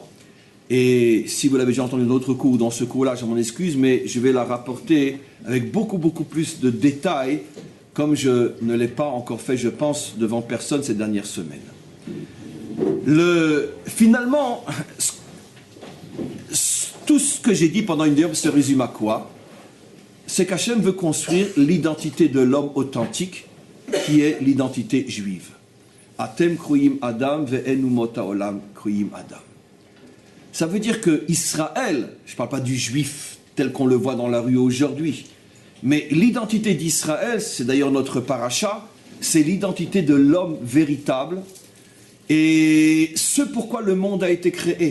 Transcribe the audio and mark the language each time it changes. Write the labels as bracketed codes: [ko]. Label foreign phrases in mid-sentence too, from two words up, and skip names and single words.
[fr] Et si vous l'avez déjà entendu dans d'autres cours, dans ce cours-là, je m'en excuse, mais je vais la rapporter avec beaucoup plus de détails, comme je ne l'ai pas encore fait, je pense, devant personne ces dernières semaines. Finalement, tout ce que j'ai dit pendant une heure se résume à quoi? C'est qu'Hachem veut construire l'identité de l'homme authentique, qui est l'identité juive. [he] אתם קרויים אדם ואינו מות עולם קרויים אדם. [fr] Ça veut dire que Israël, je ne parle pas du juif tel qu'on le voit dans la rue aujourd'hui, mais l'identité d'Israël, c'est d'ailleurs notre paracha, c'est l'identité de l'homme véritable et ce pourquoi le monde a été créé.